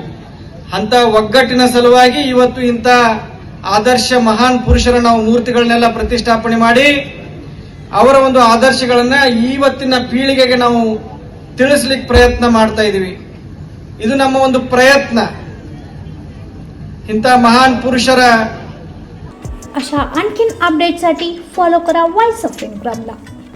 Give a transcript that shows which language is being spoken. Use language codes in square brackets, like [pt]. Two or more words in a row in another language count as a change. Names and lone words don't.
[kn] ಅಂತ ಒಗ್ಗಟ್ಟಿನ ಸಲುವಾಗಿ ಇವತ್ತು ಇಂಥ ಆದರ್ಶ ಮಹಾನ್ ಪುರುಷರ ನಾವು ಮೂರ್ತಿಗಳನ್ನೆಲ್ಲ ಪ್ರತಿಷ್ಠಾಪನೆ ಮಾಡಿ ಅವರ ಒಂದು ಆದರ್ಶಗಳನ್ನ ಇವತ್ತಿನ ಪೀಳಿಗೆಗೆ ನಾವು ತಿಳಿಸ್ಲಿಕ್ಕೆ ಪ್ರಯತ್ನ ಮಾಡ್ತಾ ಇದೀವಿ. ಇದು ನಮ್ಮ ಒಂದು ಪ್ರಯತ್ನ. ಇಂಥ ಮಹಾನ್ ಪುರುಷರ [mr] अशा आणखीन अपडेटसाठी फॉलो करा व्हॉइस ऑफ इन्क्रामला.